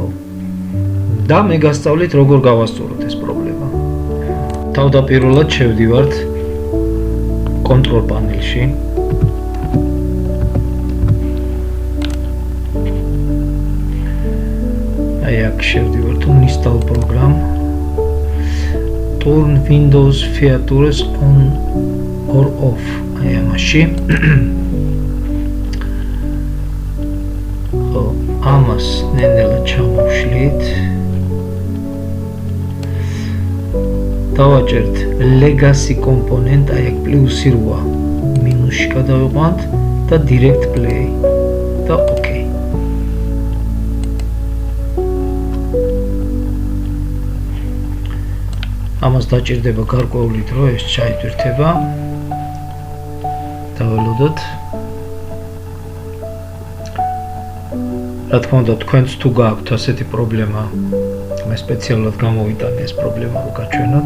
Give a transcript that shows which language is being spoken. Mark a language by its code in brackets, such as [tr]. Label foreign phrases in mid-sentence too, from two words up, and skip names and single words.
[ka] და მე გასწავლით როგორ გავასწოროთ ეს პრობლემა. თავდაპირველად შევდივართ კონტროლ პანელში. აი აქ შევდივართ [en] install program. Turn Windows features on or off. [ka] აი ამაში. ამას ნენელა ჩამოვშლით. დავაჭერთ [en] legacy component, [ka] აი აქ პლუსი 8 მინუსში გადავიყვანთ და [en] direct play [ka] და okay. ამას დაჭირდება გარკვეული დრო ეს ჩაიტვირთება. დაველოდოთ. რა თქმა უნდა, თქვენც თუ გააქვთ ასეთი პრობლემა, მე სპეციალურად გამოვიტანე ეს პრობლემა რომ გაჩვენოთ.